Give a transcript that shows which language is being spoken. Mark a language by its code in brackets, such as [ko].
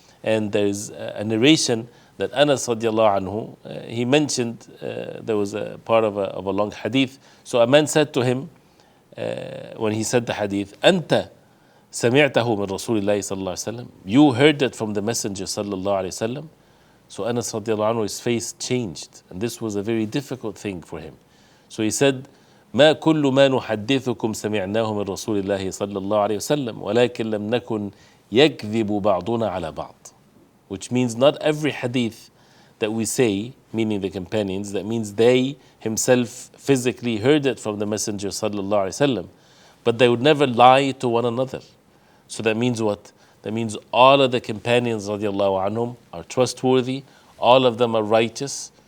[en] And there is a narration that Anas radiallahu anhu, he mentioned, there was a part of a long hadith. So a man said to him, when he said the hadith, [ar] أنت سمعته من رسول الله صلى الله عليه وسلم, [en] you heard it from the Messenger [ar] صلى الله عليه وسلم. [en] So Anas radiallahu anhu, his face changed, and this was a very difficult thing for him. So he said, [ar] ما كل ما نحدثكم سمعناه من رسول الله صلى الله عليه وسلم ولكن لم نكن يكذب بعضنا على بعض. [en] Which means not every hadith that we say, meaning the companions, that means they himself physically heard it from the Messenger sallallahu alaihi wasallam, but they would never lie to one another. So that means what? That means all of the companions radiallahu anhum are trustworthy, all of them are righteous.